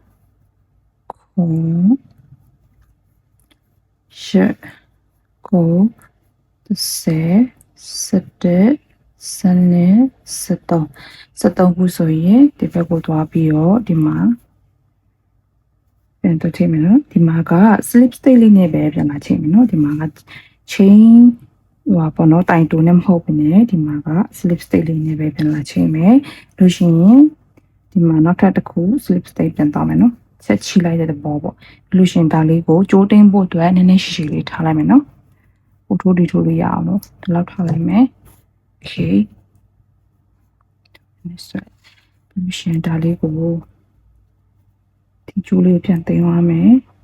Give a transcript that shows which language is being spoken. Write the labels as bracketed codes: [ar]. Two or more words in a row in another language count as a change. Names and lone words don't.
[my] 9 10 9 10 11 12 13 ခုဆိုရင်ဒီဘက်ကိုသွားပြီးတော့ဒီမှာပြန်တော့ချိန်မယ်နော်ဒီမှာက [en] slip stitch [my] လေးနဲ့ပဲပြန်လာ ချိန်မယ်နော်ဒီမှာက chain ဟိုပါပေါ့နော်တိုင်တူနဲ့မဟုတ်ဘူးねဒီမှာက [en] slip stitch [my] လေးနဲ့ပဲပြန်လာချိန်မယ်လို့ရှိရင်ဒီမှာနောက်ထပ်တစ်ခု [en] slip stitch [my] ပြန်တော့မယ်နော်ဆက်ချီလိုက်တဲ့ဘောပေါ့လို့ရှိရင်ဒါလေးကိုကြိုးတင်းဖို့အတွက်နည်းနည်းရှိရှိလေးထားလိုက်မယ်နော်ဟိုထိုးလေးရအောင်လို့ဒီလောက်ထားလိုက်မယ် okay ဆက်လို့ရှိရင်ဒါလေးကိုဒီကျိုးလေးပြန်တင်သွားမယ်